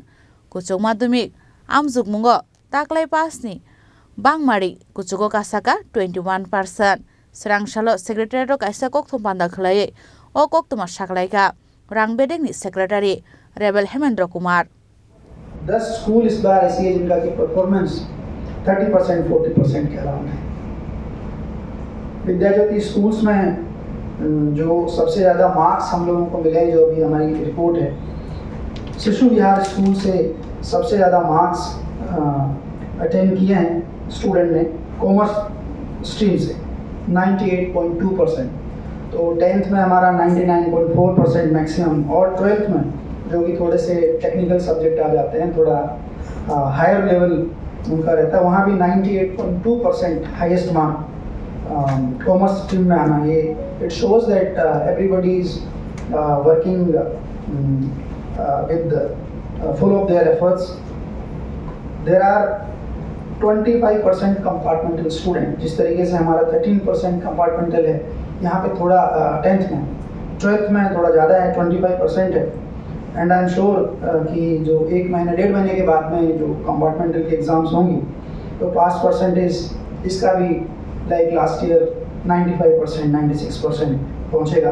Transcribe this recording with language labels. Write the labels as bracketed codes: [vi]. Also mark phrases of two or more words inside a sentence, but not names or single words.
[trp] Kuchuk madhyamik Anjokmungo taklai pass ni Bangmari kuchugo kasaka 21%. Srangsalo secretary rok kaisa kokthum banda khlai o koktuma saklaika rängbedingni secretary Rebel Hemendra Kumar. [hi] 10 स्कूल इस बार ऐसी है जिनका की परफॉर्मेंस 30% 40% के अराउंड है। विद्याज्योति स्कूल्स में जो सबसे ज़्यादा मार्क्स हम लोगों को मिले, जो अभी हमारी रिपोर्ट है, शिशु विहार स्कूल से सबसे ज़्यादा [en] marks attend [hi] किए हैं स्टूडेंट ने [en] commerce stream [hi] से 98.2%। तो 10th में हमारा 99.4% मैक्सिमम, और 12th में जो कि थोड़े से [en] technical subject [hi] आ जाते हैं, थोड़ा [en] higher level [hi] उनका रहता है, वहाँ भी 98.2% [en] highest mark commerce stream [hi] में आना। [en] ये it shows that everybody is working with full of their efforts. there are 25% compartmental student. [hi] जिस तरीके से हमारा 13% कंपार्टमेंटल है, यहाँ पे थोड़ा 10th में, 12th में थोड़ा ज़्यादा है, 25% है। [en] and I am sure [hi] कि जो 1 महीने 1.5 महीने के बाद में जो कंपार्टमेंटल के एग्ज़ाम्स होंगी तो [en] pass percentage [hi] इसका भी [en] like last year [hi] 95% 96% पहुँचेगा।